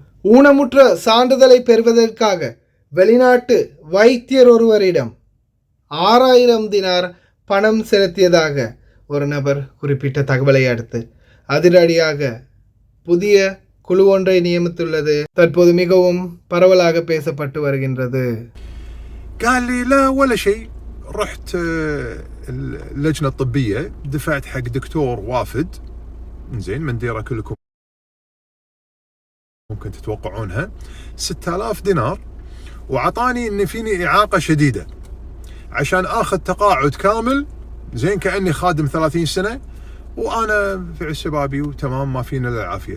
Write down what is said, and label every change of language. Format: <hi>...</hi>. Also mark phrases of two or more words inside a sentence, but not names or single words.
<ta>ஊனமுற்ற சான்றிதழை பெறுவதற்காக வெளிநாட்டு வைத்தியர் ஒருவரிடம் 6000 தினார் பணம் செலுத்தியதாக ஒரு நபர் குறிப்பிட்ட தகவலை அடுத்து அதிரடியாக புதிய குழு ஒன்றை நியமித்துள்ளது தற்போது மிகவும் பரவலாக பேசப்பட்டு வருகின்றது.</ta> <ar>قال لي لا ولا شيء. رحت اللجنة الطبية دفعت حق دكتور وافد زين من ديرة كلكم ممكن تتوقعونها 6000 دينار وعطاني ان فيني اعاقة شديدة عشان اخذ تقاعد كامل زين كأني خادم 30 سنة وانا في شبابي وتمام ما فينا الا العافية.</ar>